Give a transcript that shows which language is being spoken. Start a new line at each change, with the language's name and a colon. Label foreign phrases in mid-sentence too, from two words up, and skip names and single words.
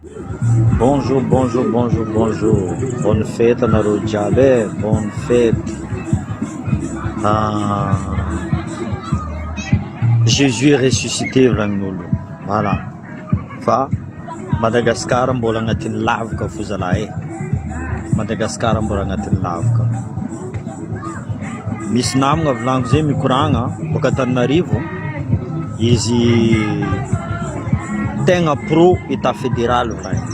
French: Bonjour, bonjour, bonjour, bonjour. Bonne fête
Malagasy: anareo jiaby,
French: bonne fête. Ah, Jésus est ressuscité volagnin'olo. Voilà.
Malagasy: Fa Madagasikara mbola agnatin'ny lavaka fo zalahy. Madagasikara mbola agnatin'ny lavaka. Misy namagna volagno zay mikoragna baka Antananarivo, izy tegna pro état fédéral volagny.